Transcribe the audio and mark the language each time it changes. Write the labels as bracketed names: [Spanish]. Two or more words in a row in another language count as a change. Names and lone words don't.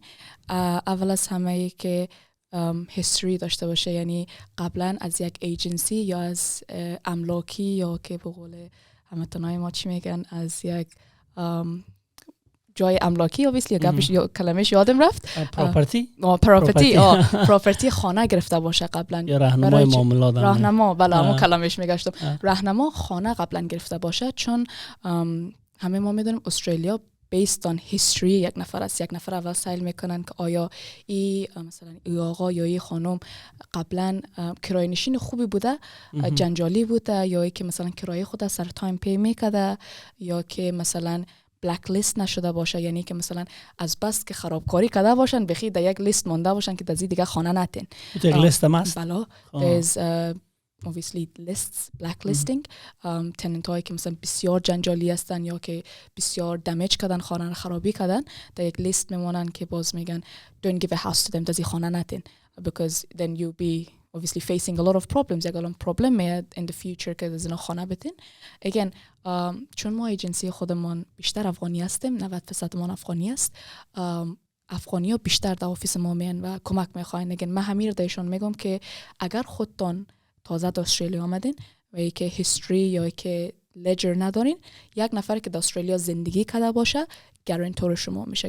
[Persian] اول از همه که هیستوری داشته باشه، یعنی قبلا از یک ایجنسی یا از املاکی یا که به قول هموطنای ما چی میگن از یک جای املاکی یا کلمش یادم رفت، پراپرتی خانه گرفته باشه قبلا، یا راهنمای معاملات، همون کلمش میگشتم، راهنما خانه قبلا گرفته باشه. چون همه ما میدونیم استرالیا [English] based on history [Persian] یک نفر است. یک نفر اول سایل میکنن که آیا مثلا ای آقا یا ای خانم قبلا کرایه نشین خوبی بوده، جنجالی بوده، یا ای که مثلا کرایه خود سر [English] time pay [Persian] میکرده، یا که مثلا [English] black list [Persian] نشده باشه، یعنی که مثلا از بس که خرابکاری کرده باشن بخی در یک لیست مونده باشن که دزی دیگه خانه نتین. یک لیست هم هست؟ بله. [English] there's obviously lists, blacklisting. [Persian] tenant هایی که مثلا بسیار جنجالی هستن یا که بسیار دمیج کردن، خانه رو خرابی کردن، در یک لیست میمونن که باز میگن [English] don't give a house to them، [Persian] دزی خانه نتین، [English] because then you'll be obviously facing a lot of problems. [Persian] یک الان problem میاد [English] in the future [Persian] که دزی خانه بتین. again چون ما ایجنسی خودمون بیشتر افغانی هستیم، 90% ما افغانی است، افغانی ها بیشتر در آفیس ما میان و کمک میخواین. again من همین رو دایشون میگم که اگر خودتون تازه در استرالیا آمدین و یکی هیستوری یا که لجر ندارین، یک نفر که در استرالیا زندگی کرده باشه گارانتور شما میشه.